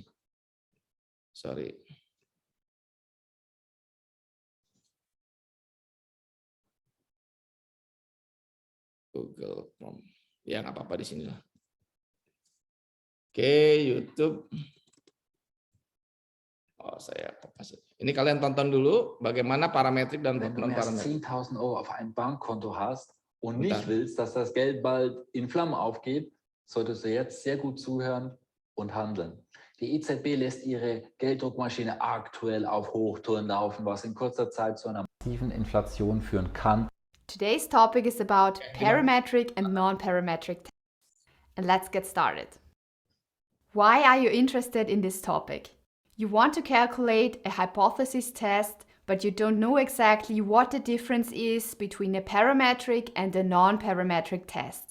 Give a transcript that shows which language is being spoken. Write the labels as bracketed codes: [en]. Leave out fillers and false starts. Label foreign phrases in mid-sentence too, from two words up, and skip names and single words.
[id] Sorry. Google Chrome. Ya nggak apa-apa di sini lah. Oke, YouTube. Oh, saya kopas. Ini kalian tonton dulu bagaimana parametrik dan non-parametrik. [de] Wenn du mehr als 10.000 Euro auf einem Bankkonto hast und nicht willst, dass das Geld bald in Flammen aufgeht, solltest du jetzt sehr gut zuhören und handeln. Die EZB lässt ihre Gelddruckmaschine aktuell auf Hochtouren laufen, was in kurzer Zeit zu einer massiven Inflation führen kann. [en] Today's topic is about parametric and non-parametric tests. And let's get started. Why are you interested in this topic? You want to calculate a hypothesis test, but you don't know exactly what the difference is between a parametric and a non-parametric test.